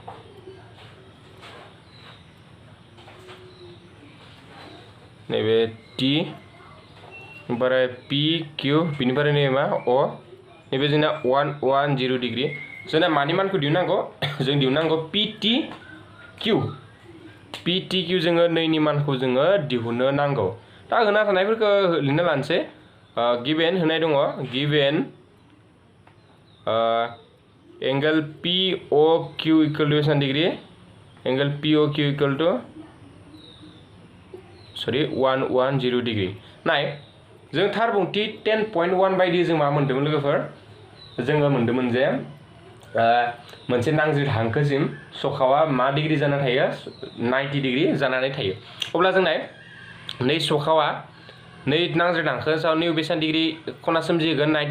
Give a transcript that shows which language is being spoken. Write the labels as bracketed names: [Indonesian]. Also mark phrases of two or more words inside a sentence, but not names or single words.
[Bodo] नैबे T ओमफ्राय PQ बिनिफ्राय नैबे मा O नैबे जोंना 110 डिग्री जोंना मानि मानखौ दिहुननांगौ जों दिहुननांगौ PTQ जोङो नैनि मानखौ जोङो दिहुननो नांगौ दा होना थानायफोरखौ लिरना लानोसै गिभेन होनाय दङ गिभेन [English] angle POQ equal to 1 degree angle POQ equal to 110 degree [Bodo] नाय जों थार बुंथि 10.1 बायदि जों मा मोन्दोंमोन लोगोफोर जोङो मोन्दोंमोन जे मोनसे नांज्रि हांखोसिम सखावा मा डिग्री जाना थायो 90 डिग्री जानानै थायो अब्ला जों नाय नै सखावा नै नांज्रि हांखोआव नैबे बेसेबां डिग्री खना सोमजिगोन 90